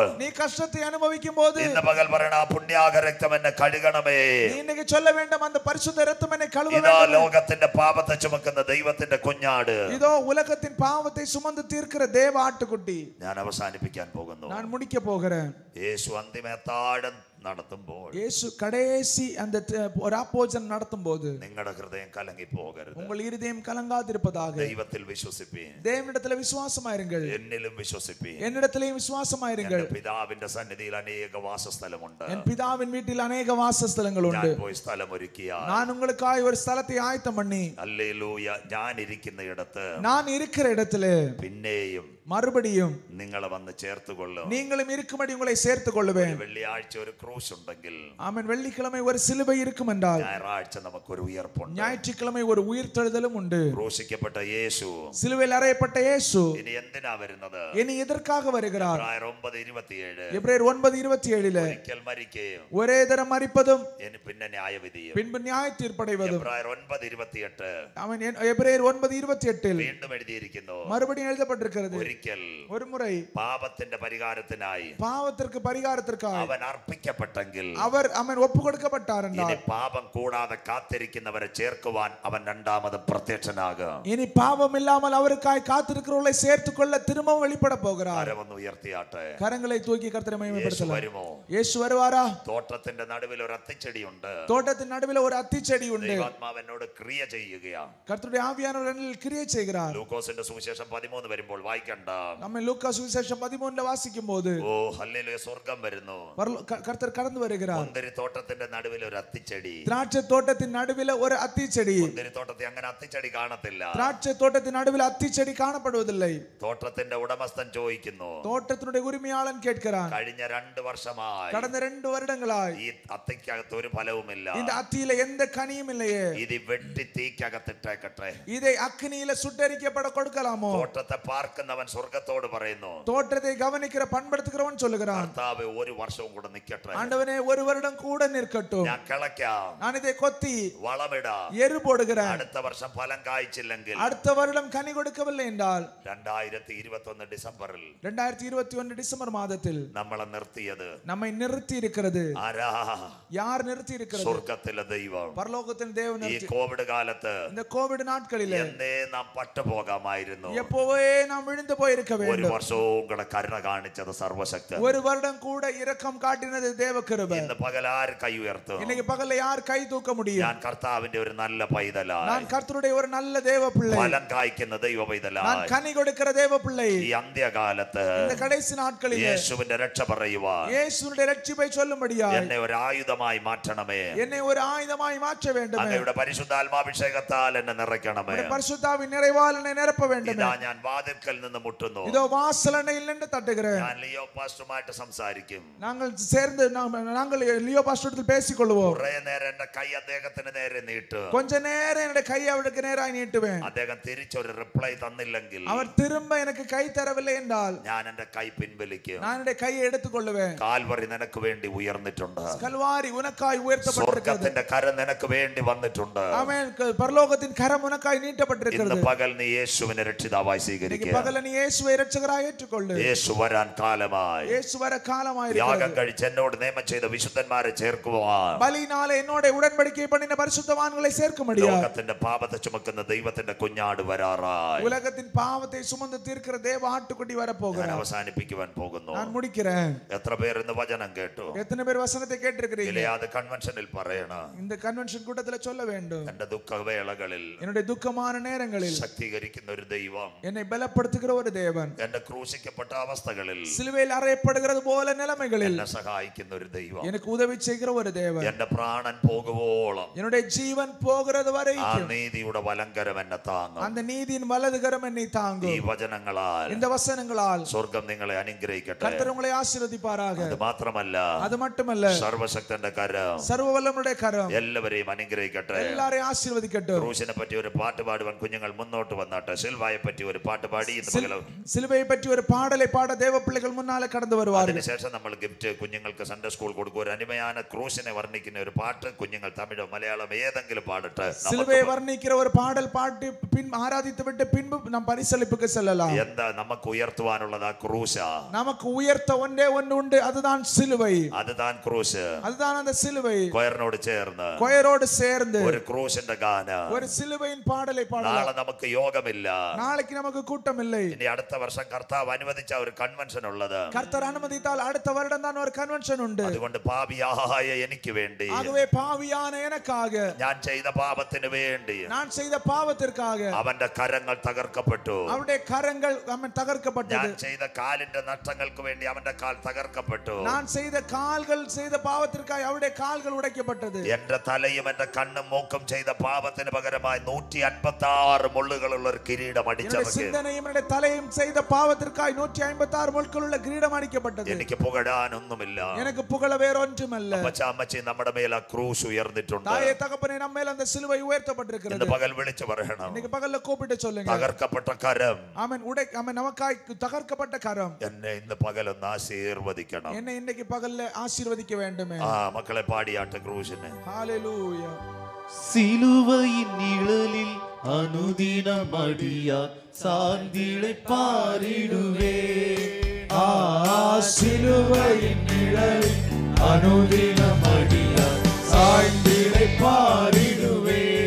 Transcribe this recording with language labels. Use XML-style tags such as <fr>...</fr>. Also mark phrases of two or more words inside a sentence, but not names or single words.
<ta>நீ கஷ்டத்தை அனுபவிக்கும் போது</ta> <ml>ഇന്ന് പകൽ പറയണ ആ പുണ്യാക രക്തം എന്നെ കഴുകണമേ.</ml> <ta>நீ இன்னைக்கு சொல்ல வேண்டும், அந்த பரிசுத்த இரத்தம் என்னை கழுவ</ta> <ml>ഇതാ</ml> <ta>வேண்டும்.</ta> <ml>ലോകത്തിന്റെ പാപത്തെ ചുമക്കുന്ന ദൈവത്തിന്റെ കുഞ്ഞാട്.</ml> <ta>இதோ உலகத்தின் பாவத்தை சுமந்து தீர்க்கிற தேவ ஆட்டுக்குட்டி.</ta> <ml>ഞാൻ അവസാനിപ്പിക്കാൻ പോകുന്നു.</ml> <ta>நான் முடிக்க போகிறேன்.</ta> <ml>യേശു അന്തിമ താഴം നടത്തുമ്പോൾ</ml> <ta>இயேசு கடைசி அந்த ராப்போஜனம் நடத்தும்போது</ta> <ml>നിങ്ങളുടെ ഹൃദയം കലങ്ങി പോകരുത്.</ml> <ta>உங்கள் இருதயம் கலங்காதிருப்பதாக</ta> <ml>ദൈവത്തിൽ വിശ്വസിപ്പീൻ.</ml> <ta>தேவனிடத்தில் விசுவாசமாயிருங்கள்.</ta> <ml>എന്നിലും വിശ്വസിപ്പീൻ.</ml> <ta>என்னிடத்திலேயும் விசுவாசமாயிருங்கள்.</ta> <ml>എന്റെ പിതാവിന്റെ സന്നിധിയിൽ അനേക വാസസ്ഥലമുണ്ട്.</ml> <ta>என் பிதாவின் வீட்டில் அநேக வாசஸ்தலங்கள் உண்டு.</ta> <ml>ഞാൻ പോയി സ്ഥലം ഒരുക്കിയാൽ</ml> <ta>நான் உங்களுக்காய் ஒரு ஸ்தலத்தை ஆயத்தம் பண்ணி</ta> <ml>ഹല്ലേലൂയ ഞാൻ ഇരിക്കുന്ന ഇടത്ത്</ml> <ta>நான் இருக்கிற இடத்திலே</ta> <ml>പിന്നെയും</ml> <ta>மறுபடியும்</ta> <ml>നിങ്ങളെ വന്ന് ചേർത്തുകൊള്ളും.</ml> <ta>நீங்களும் இருக்கும்படி உங்களை சேர்த்துக் கொள்ளுவேன்.</ta> <ml>വെള്ളിയാഴ്ച ഒരു ക്രൂശ് ഉണ്ടെങ്കിൽ</ml> <ta>ஆமென். வெள்ளிக்கிழமை ஒரு சிலுவை இருக்கும் என்றால்</ta> <ml>ഞായറാഴ്ച നമുക്കൊരു ഉയർപ്പുണ്ട്.</ml> <ta>ஞாயிற்றுக்கிழமை ஒரு உயிர்த்தெழுதலும் உண்டு.</ta> <ml>ക്രൂശിക്കപ്പെട്ട യേശു</ml> <ta>சிலுவையில் அறையப்பட்ட இயேசு</ta> <ml>ഇനി എന്തിനാ വരുന്നത്?</ml> <ta>இனி எதற்காக வருகிறார்?</ta> <ml>എബ്രായർ 9:27</ml> <ta>எபிரேயர் 9:27</ta> <ml>ഒരിക്കൽ മരിക്കുകയും</ml> <ta>ஒரே தரம் மரிப்பதும்</ta> <ml>പിന്നെ ന്യായവിധിയും.</ml> <ta>பின்பு நியாய தீர்ப்படைவதும்.</ta> <ml>എബ്രായർ 9:28</ml> <ta>ஆமென். எபிரேயர் 9:28</ta> <ml>വീണ്ടും എഴുതിയിരിക്കുന്നു.</ml> <ta>மறுபடியும் எழுதப்பட்டிருக்கிறது.</ta> <ml>ഒരിക്കൽ</ml> <ta>ஒரு முறை</ta> <ml>പാപത്തിന്റെ പരിഹാരത്തിനായി</ml> <ta>பாவத்திற்கு பரிகாரத்திற்காக</ta> <ml>അവൻ അർപ്പിക്കപ്പെട്ടെങ്കിൽ</ml> <ta>அவர் அவன் ஒப்பு கொடுக்கப்பட்டார்</ta> <ml>ഇനി</ml> <ta>என்றால்</ta> <ml>പാപം കൂടാതെ കാത്തിരിക്കുന്നവരെ ചേർക്കുവാൻ അവൻ രണ്ടാമത് പ്രത്യക്ഷനാകും.</ml> <ta>இனி பாவம் இல்லாமல் அவருக்காய் காத்திருக்கிறவர்களை சேர்த்துக் கொள்ள திரும்பவும் வெளிப்பட போகிறார்.</ta> <ml>കരമൊന്ന് ഉയർത്തിയാട്ടെ.</ml> <ta>கரங்களை தூக்கி கர்த்தரை</ta> <ml>യേശു</ml> <ta>மகிமைப்படுத்தலாம்.</ta> <ml>വരുമോ?</ml> <ta>இயேசு வருவாரா?</ta> <ml>തോട്ടത്തിന്റെ നടുവിൽ ഒരു അത്തിച്ചെടിയുണ്ട്.</ml> <ta>தோட்டத்தின் நடுவில் ஒரு அத்திச்செடி உண்டு.</ta> <ml>ദൈവാത്മാവ് എന്നോട് ക്രിയ ചെയ്യുകയാണ്.</ml> <ta>கர்த்தருடைய ஆவியானவர் என்னில் கிரியை செய்கிறார்.</ta> <ml>ലൂക്കോസിന്റെ സുവിശേഷം 13 വരുമ്പോൾ വായിക്കണ്ട.</ml> <ta>நம்ம லூக்கா சுவிசேஷம் 13 வாசிக்கும் போது</ta> <ml>ഓ ഹല്ലേലൂയ സ്വർഗ്ഗം വരുന്നു.</ml> <ta>கர்த்தர் கடந்து வருகிறார்.</ta> <ml>മുന്തിരി തോട്ടത്തിന്റെ നടുവിൽ ഒരു അത്തിച്ചെടി.</ml> <ta>திராட்சை தோட்டத்தின் நடுவில் ஒரு அத்திச்செடி.</ta> <ml>മുന്തിരി തോട്ടത്തിൽ അങ്ങനെ അത്തിച്ചെടി കാണത്തില്ല.</ml> <ta>திராட்சை தோட்டத்தின் நடுவில் அத்திச்செடி காணப்படுவதில்லை.</ta> <ml>തോട്ടത്തിന്റെ ഉടമസ്ഥൻ ചോദിക്കുന്നു.</ml> <ta>தோட்டத்தினுடைய உரிமையாளன் கேட்கிறான்.</ta> <ml>കഴിഞ്ഞ 2 വർഷമായി</ml> <ta>கடந்த 2 வருடங்களாய்</ta> <ml>ഈ അത്തിക്കകത്ത് ഒരു ഫലവുമില്ല.</ml> <ta>இந்த அத்தியில எந்த கனியும் இல்லையே.</ta> <ml>ഇത് വെട്ടി തീക്കകത്തിട്ടേക്കട്ടെ.</ml> <ta>இதை அக்கினியில சுட்டெரிக்கப்பட கொடுக்கலாமோ?</ta> <ml>തോട്ടത്തെ പാർക്കുന്നവൻ സ്വർഗ്ഗത്തോട് പറയുന്നു.</ml> <ta>தோட்டத்தை கவனிக்கிற பண்படுத்துகிறவன் சொல்லுகிறான்.</ta> <ml>കർത്താവേ ഒരു വർഷവും കൂടെ നിൽക്കട്ടെ.</ml> <ta>ஆண்டவனே ஒரு வருடம் கூட நிற்கட்டும்.</ta> <ml>ഞാൻ കിളയ്ക്കാം.</ml> <ta>நான் இதை கொத்தி</ta> <ml>വളമിടാം.</ml> <ta>எரு போடுகிறேன்.</ta> <ml>അടുത്ത വർഷം ഫലം കായ്ച്ചില്ലെങ്കിൽ</ml> <ta>அடுத்த வருடம் கனி கொடுக்கவில்லை என்றால்</ta> <ml>2021 ഡിസംബറിൽ</ml> <ta>2021 டிசம்பர் மாதத்தில்</ta> <ml>നമ്മളെ നിർത്തിയത്</ml> <ta>நம்மை நிறுத்தி இருக்கிறது</ta> <ml>ആരാ?</ml> <ta>யார் நிறுத்தி இருக்கிறது?</ta> <ml>സ്വർഗ്ഗത്തിലെ ദൈവം.</ml> <ta>பரலோகத்தின் தேவன்</ta> <ml>ഈ</ml> <ta>நிறுத்தி.</ta> <ml>കോവിഡ് കാലത്ത്</ml> <ta>இந்த கோவிட் நாட்களிலே</ta> <ml>എന്നേ നാം പട്ടുപോകാമായിരുന്നു.</ml> <ta>எப்போவே நாம் விழுந்து போயிருக்க</ta> <ml>ഒരു</ml> <ta>வேண்டும்.</ta> <ml>വർഷവും കൂടെ കരുണ കാണിച്ചത് സർവശക്തൻ.</ml> <ta>ஒரு வருடம் கூட இரக்கம் காட்டினது தேவ கிருபை.</ta> <ml>ഇന്ന് പകൽ ആര് കൈ ഉയർത്തും?</ml> <ta>இன்னைக்கு பகல்ல யார் கை தூக்க முடியும்?</ta> <ml>ഞാൻ കർത്താവിന്റെ ഒരു നല്ല പൈതലായി,</ml> <ta>நான் கர்த்தருடைய ஒரு நல்ல தேவ பிள்ளை,</ta> <ml>ഫലം കായ്ക്കുന്ന ദൈവ</ml> <ta>நான்</ta> <ml>പൈതലായി</ml> <ta>கனி கொடுக்கிற தேவ பிள்ளை.</ta> <ml>ഈ അന്ത്യകാലത്ത്</ml> <ta>இந்த கடைசி நாட்களிலே</ta> <ml>യേശുവിന്റെ രക്ഷ പറയുവാൻ</ml> <ta>இயேசுவினுடைய ரட்சிப்பை சொல்லும்படியாய்</ta> <ml>എന്നെ ഒരു ആയുധമായി മാറ്റണമേ.</ml> <ta>என்னை ஒரு ஆயுதமாய் மாற்ற வேண்டுமே.</ta> <ml>അങ്ങയുടെ പരിശുദ്ധാത്മാഭിഷേകത്താൽ എന്നെ നിറയ്ക്കണമേ.</ml> <ta>உம்முடைய பரிசுத்தாவின் நிறைவால் என்னை நிரப்ப வேண்டுமே.</ta> <ml>ഇതാ ഞാൻ വാതിൽക്കൽ നിന്ന് മുട്ടുന്നു.</ml> <ta>இதோ வாசலண்டையில் நின்று தட்டுகிறேன்.</ta> <ml>ഞാൻ ലിയോ പാസ്റ്ററുമായിട്ട് സംസാരിക്കും.</ml> <ta>நாங்கள் சேர்ந்து நாங்கள் லியோ பாஸ்டரிடத்தில் பேசிக் கொள்வோம்.</ta> <ml>കുറെ നേരം എന്റെ കൈ അദ്ദേഹത്തിന് നേരെ നീട്ടു.</ml> <ta>கொஞ்ச நேரம் என்னுடைய கையை அவருக்கு நேராய் நீட்டுவேன்.</ta> <ml>അദ്ദേഹം തിരിച്ചൊരു റിപ്ലൈ തന്നില്ലെങ്കിൽ</ml> <ta>அவர் திரும்ப எனக்கு கை தரவில்லை என்றால்</ta> <ml>ഞാൻ എന്റെ കൈ പിൻവലിക്കും.</ml> <ta>நான் என்னுடைய கையை எடுத்துக் கொள்ளுவேன்.</ta> <ml>കാൽവറി നിനക്ക് വേണ്ടി ഉയർന്നിട്ടുണ്ട്.</ml> <ta>கல்வாரி உனக்காய் உயர்த்தப்பட்டிருக்கிறது.</ta> <ml>സ്വർഗ്ഗത്തിന്റെ കരം നിനക്ക് വേണ്ടി വന്നിട്ടുണ്ട്.</ml> <ta>ஆமென். பரலோகத்தின் கரம் உனக்காய் நீட்டப்பட்டிருக்கிறது.</ta> <ml>ഇന്ന് പകൽ നീ യേശുവിനെ രക്ഷിതാവായി</ml> <ta>இன்னைக்கு</ta> <ml>സ്വീകരിക്കുക.</ml> <ta>பகல்ல நீ இயேசுவை இரட்சகராய் ஏற்றுக்கொள்ளு.</ta> <ml>യേശു വരാൻ കാലമായി.</ml> <ta>இயேசு வர காலமாய்</ta> <ml>യാഗം</ml> <ta>இருக்கிறது.</ta> <ml>കഴിച്ച് എന്നോട് നിയമം ചെയ്ത വിശുദ്ധന്മാരെ ചേർക്കുവാൻ,</ml> <ta>பலியினாலே என்னோட உடன்படிக்கை பண்ணின பரிசுத்தவான்களை சேர்க்க முடியாது.</ta> <ml>ലോകത്തിന്റെ പാപത്തെ ചുമക്കുന്ന ദൈവത്തിന്റെ കുഞ്ഞാട് വരാറായി.</ml> <ta>உலகத்தின் பாவத்தை சுமந்து தீர்க்கிற தேவ ஆட்டுக்குட்டி வர</ta> <ml>ഞാൻ</ml> <ta>போகிறார்.</ta> <ml>അവസാനിപ്പിക്കുവാൻ പോകുന്നു.</ml> <ta>நான் முடிக்கிறேன்.</ta> <ml>എത്ര പേർ ഇന്ന് വചനം കേട്ടു?</ml> <ta>எத்தனை பேர் வசனத்தை கேட்டிருக்கிறீங்க?</ta> <ml>ഗിലെയാദ് കൺവെൻഷനിൽ പറയണം,</ml> <ta>இந்த கன்வென்ஷன் கூட்டத்துல சொல்ல வேண்டும்.</ta> <ml>എന്റെ ദുഃഖവേളകളിൽ</ml> <ta>என்னுடைய துக்கமான நேரங்களில்</ta> <ml>ശക്തീകരിക്കുന്ന ഒരു ദൈവം,</ml> <ta>என்னை பலப்படுத்துகிற ஒரு தேவன்,</ta> <ml>എന്റെ ക്രൂശിക്കപ്പെട്ട അവസ്ഥകളിൽ</ml> <ta>சிலுவையில் அறையப்படுகிறது போல நிலைமைகளில்</ta> <ml>എന്നെ സഹായിക്കുന്ന ഒരു ദൈവം,</ml> <ta>எனக்கு உதவி செய்கிற ஒரு தேவன்,</ta> <ml>എന്റെ പ്രാണൻ പോകുവോളം</ml> <ta>என்னுடைய ஜீவன் போகிறது</ta> <ml>ആ</ml> <ta>வரைக்கும்</ta> <ml>നീതിയുടെ വലങ്കരം എന്നെ താങ്ങും.</ml> <ta>அந்த நீதியின் வலதுகரம் என்னை</ta> <ml>ഈ</ml> <ta>தாங்கும்.</ta> <ml>വചനങ്ങളാൽ</ml> <ta>இந்த வசனங்களால்</ta> <ml>സ്വർഗം നിങ്ങളെ അനുഗ്രഹിക്കട്ടെ.</ml> <ta>கர்த்தர் உங்களை ஆசீர்வதிப்பாராக.</ta> <ml>അത് മാത്രമല്ല,</ml> <ta>அது மட்டுமல்ல,</ta> <ml>സർവശക്തന്റെ കരം</ml> <ta>சர்வ வல்லவருடைய கரம்</ta> <ml>എല്ലാവരെയും അനുഗ്രഹിക്കട്ടെ.</ml> <ta>எல்லாரையும் ஆசீர்வதிக்கட்டும்.</ta> <ml>ക്രൂശിനെ പറ്റി ഒരു പാട്ട് പാടുവാൻ കുഞ്ഞുങ്ങൾ മുന്നോട്ട് വന്നാട്ടെ. സിൽവായെ പറ്റി ഒരു പാട്ട് പാടി ഇന്ന് പകൽ.</ml> <ta>சிலுவையை பற்றி ஒரு பாடலை பாட தேவ பிள்ளைகள் முன்னாலே கடந்து வருவார்கள்.</ta> <ml>അതിനുശേഷം നമ്മൾ ഗിഫ്റ്റ് കുഞ്ഞുങ്ങൾക്ക്</ml> <en>Sunday school</en> <ml>കൊടുക്കും. ഒരു അനിമയാന ക്രൂശിനെ വർണ്ണിക്കുന്ന ഒരു പാട്ട് കുഞ്ഞുങ്ങൾ തമിഴോ മലയാളം ഏതെങ്കിലും പാടട്ടെ.</ml> <ta>சிலுவையை வர்ணிக்கிற ஒரு பாடல் பாட்டு பின் ஆராதித்து விட்டு பின்பு நாம் பரிசளிப்புக்கு செல்லலாம்.</ta> <ml>എന്താ നമുക്ക് ഉയർത്തുവാനുള്ളത്? ആ ക്രൂശ.</ml> <ta>நமக்கு உயர்த்த ஒன்றே ஒன்று உண்டு, அதுதான் சிலுவை.</ta> <ml>അതുതാൻ ക്രൂശ്.</ml> <ta>அதுதான் அந்த சிலுவை.</ta> <ml>കൊയറിനോട് ചേർന്ന്</ml> <ta>கொயரோடு சேர்ந்து</ta> <ml>ഒരു ക്രൂശിന്റെ ഗാനം.</ml> <ta>ஒரு சிலுவையின் பாடலை</ta> <ml>നാളെ</ml> <ta>பாடலாம்.</ta> <ml>നമുക്ക് യോഗമില്ല.</ml> <ta>நாளைக்கு நமக்கு கூட்டம் இல்லை.</ta> <ml>ഇനി അടുത്ത വർഷം കർത്താവ് അനുവദിച്ച ഒരു കൺവെൻഷൻ ഉള്ളത്.</ml> <ta>கர்த்தர் அனுமதித்தால் அடுத்த வருடம் தான் ஒரு கன்வென்ஷன் ഉണ്ട്.</ta> <ml>അതുകൊണ്ട് പാപിയായ എനിക്ക് വേണ്ടി,</ml> <ta>ஆகவே பாவியான எனக்காக,</ta> <ml>ഞാൻ ചെയ്ത പാപത്തിന് വേണ്ടി,</ml> <ta>நான் செய்த பாவத்திற்காக</ta> <ml>അവന്റെ കരങ്ങൾ തകർക്കപ്പെട്ടു.</ml> <ta>அவருடைய கரங்கள் அவன் தகர்க்கப்பட்டது.</ta> <ml>ഞാൻ ചെയ്ത കാലിന്റെ നഷ്ടങ്ങൾക്ക് വേണ്ടി അവന്റെ കാൽ തകർക്കപ്പെട്ടു.</ml> <ta>நான் செய்த கால்கள் செய்த பாவத்திற்காக அவருடைய கால்கள் உடைக்கப்பட்டது.</ta> <ml>എന്റെ തലയും എന്റെ കണ്ണും മൂക്കും ചെയ്ത പാപത്തിന് പകരമായി 156 മുള്ളുകളുള്ള ഒരു കിരീടം അടിച്ചവർക്ക്,</ml> <ta>சிந்தனையும் என்னுடைய தலையும் செய்த பாவத்திற்காக 156 முள்ளுകളുள்ள கிரீடம் அடிக்கப்பட்டது.</ta> <ml>എനിക്ക് പുകഴാനൊന്നുമില്ല.</ml> <ta>எனக்கு புகழ வேற ஒன்றுமல்ல.</ta> <ml>അമ്മച്ചി നമ്മുടെ മേൽ ആ ക്രൂശ് ഉയർന്നിട്ടുണ്ട്.</ml> <ta>தாயே தகப்பனே நம்ம மேல அந்த சிலுவை உயர்த்தப்பட்டிருக்கிறது.</ta> <ml>ഇന്ന് പകൽ വിളിച്ചു പറയണം,</ml> <ta>இன்னைக்கு பகல்ல கூப்பிட்டு சொல்லுங்க,</ta> <ml>തകർക്കപ്പെട്ട കരം,</ml> <ta>ஆமென், ஆமென், நமக்காய் தகர்க்கப்பட்ட கரம்</ta> <ml>എന്നെ ഇന്ന് പകലൊന്ന് ആശീർവദിക്കണം.</ml> <ta>என்னை இன்னைக்கு பகல்ல ஆசீர்வதிக்க வேண்டுமே.</ta> <ml>മക്കളെ പാടിയാട്ട് ക്രൂശിനെ.</ml> <ta>ஹalleluya. சிலுவையின் நிழலில் அனுதினம் அடியார் சார்ந்திழை பாரிடுவே. சிலுவையின் நிழலில் அனுதினம் அடியார் சாய்ந்திழை பாரிடுவே.</ta>